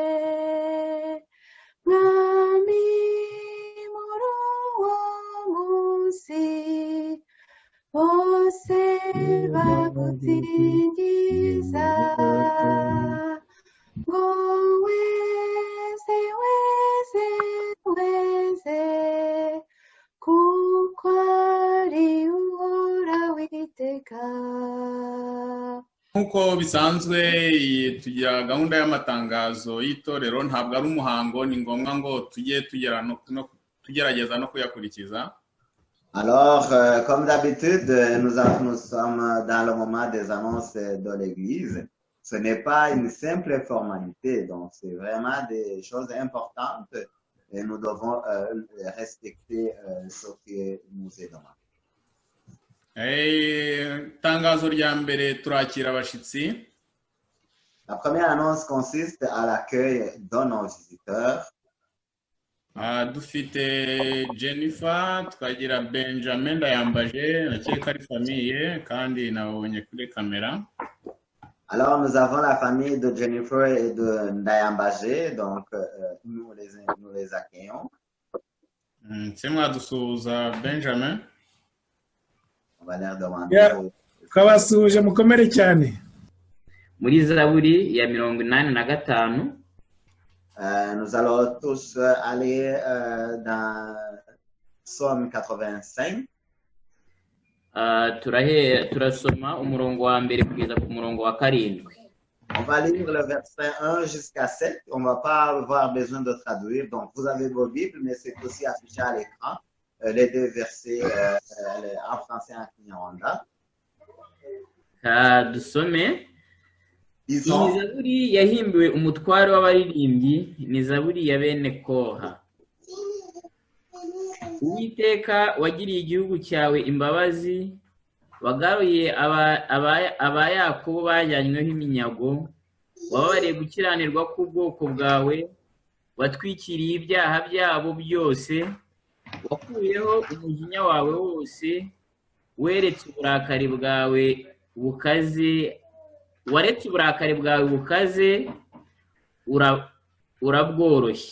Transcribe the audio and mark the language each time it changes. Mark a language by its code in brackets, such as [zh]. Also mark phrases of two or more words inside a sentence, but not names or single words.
[rw] Mwami muri uwo munsi bose bagusingiza, ngo weze weze weze, kuko ari uhoraho iteka. Nkuko bisanzwe tugira gahunda y'amatangazo y'itorero, ntabwo ari umuhango, ni ngombwa ngo tujye tugerageza no kuyakurikiza. [fr] Alors, comme d'habitude, nous sommes dans le moment des annonces de l'Église. Ce n'est pas une simple formalité, donc c'est vraiment des choses importantes et nous devons respecter ce qui nous est demandé. [rw] Tangazo rya mbere turakira abashitsi. [fr] La première annonce consiste à l'accueil de nos visiteurs. [rw] Dufite Jennifer, tukagira Benjamin Ndayambaje, nakeka ari famille kandi nabonye kuri kamera. [fr] Alors nous avons la famille de Jennifer et de Ndayambaje, donc nous les accueillons. C'est moi dusuhuza Benjamin. On va leur demander. [rw] Kabasuje mukomere cyane. Muri Zaburi ya 85. [fr] Nous allons tous aller dans Psaume 85. [rw] Turasoma umurongo wa mbere kugeza ku murongo wa 7. [fr] On va lire le verset 1 jusqu'à 7. On ne va pas avoir besoin de traduire. Donc, vous avez vos Bibles, mais c'est aussi affiché à l'écran. Les deux versets en français et en kinyarwanda. [rw] Dusome. Iyi Zaburi yahimbiwe umutware w'abaririmbyi, ni Zaburi ya bene Koha. Uwiteka wagiriye igihugu cyawe imbabazi, wagaruye aba Yakobo bajyanyweho iminyago, wababariye gukiranirwa k'ubwoko bwawe, watwikiriye ibyaha byabo byose, wakuyeho umujinya wawe wose, weretse uburakari bwawe bukaze, waretse uburakari bwawe bukaze, urabworoshye.